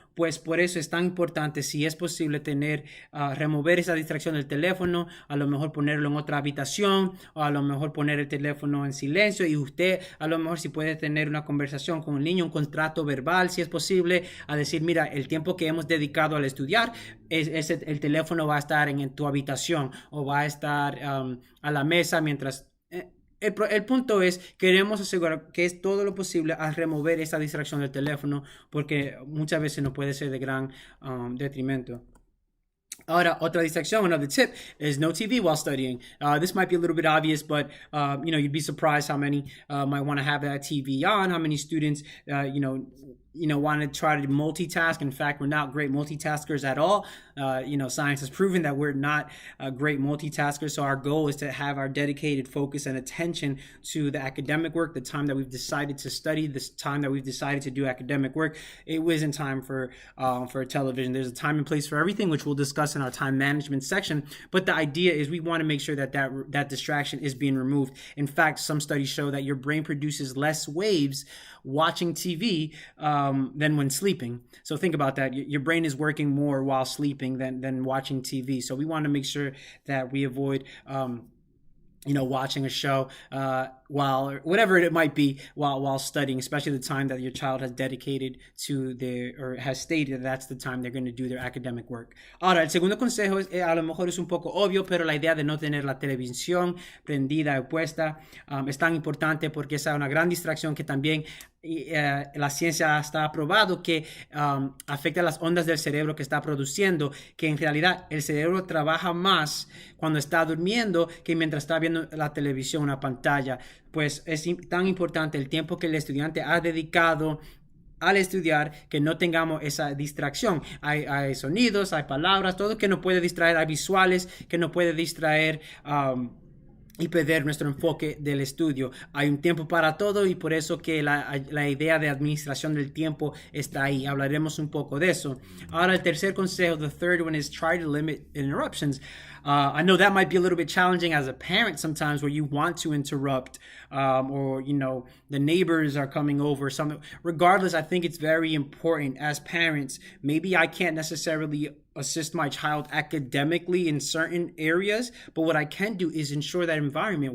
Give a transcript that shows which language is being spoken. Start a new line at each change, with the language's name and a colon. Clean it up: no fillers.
Spanish: Pues por eso es tan importante, si es posible, remover esa distracción del teléfono, a lo mejor ponerlo en otra habitación, o a lo mejor poner el teléfono en silencio, y usted a lo mejor si puede tener una conversación con el niño, un contrato verbal, si es posible, a decir, mira, el tiempo que hemos dedicado al estudiar, el teléfono va a estar en tu habitación o va a estar a la mesa mientras... El punto es, queremos asegurar que es todo lo posible a remover esa distracción del teléfono, porque muchas veces no puede ser de gran detrimento. Ahora, otra distracción,
English: another tip, is no TV while studying. This might be a little bit obvious, but you'd be surprised how many might want to have that TV on, how many students, want to try to multitask. In fact, we're not great multitaskers at all. Science has proven that we're not great multitaskers. So our goal is to have our dedicated focus and attention to the academic work, the time that we've decided to study, this time that we've decided to do academic work. It wasn't time for television. There's a time and place for everything, which we'll discuss in our time management section. But the idea is we want to make sure that distraction is being removed. In fact, some studies show that your brain produces less waves watching TV than when sleeping. So think about that. Your brain is working more while sleeping than watching TV. So we want to make sure that we avoid watching a show while, or whatever it might be, while studying, especially the time that your child has dedicated to or has stated that's the time they're going to do their academic work.
Spanish: Ahora, el segundo consejo a lo mejor es un poco obvio, pero la idea de no tener la televisión prendida o puesta es tan importante porque es una gran distracción que también la ciencia está probado que afecta las ondas del cerebro que está produciendo, que en realidad el cerebro trabaja más cuando está durmiendo que mientras está viendo la televisión, una pantalla. Pues es tan importante el tiempo que el estudiante ha dedicado al estudiar que no tengamos esa distracción. Hay sonidos, hay palabras, todo que nos puede distraer, hay visuales que nos puede distraer y perder nuestro enfoque del estudio. Hay un tiempo para todo y por eso que la idea de administración del tiempo está ahí. Hablaremos un poco de eso. Ahora el tercer consejo, the third one, is try to limit interruptions. I know that might be a little bit challenging as a parent sometimes, where you want to interrupt or the neighbors are coming over. Regardless, I think it's very important as parents. Maybe I can't necessarily assist my child academically in certain areas, but what I can do is ensure that environment.